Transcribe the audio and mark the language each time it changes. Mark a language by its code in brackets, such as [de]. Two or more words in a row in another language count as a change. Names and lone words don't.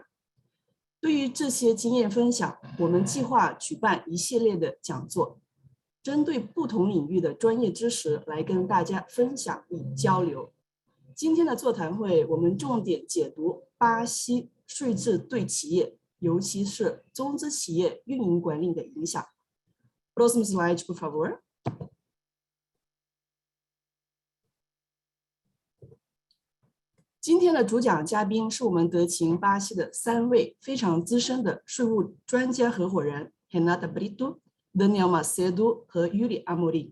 [zh] 对于这些经验分享，我们计划举办一系列的讲座，针对不同领域的专业知识来跟大家分享与交流。今天的座谈会，我们重点解读巴西税制对企业，尤其是中资企业运营管理的影响。 [pt] Próximo slide, por favor. [zh] 今天的主讲嘉宾是我们德勤巴西的3位非常资深的税务专家合伙人 Renata Brito、Daniel Macedo 和 Yuri Amorim。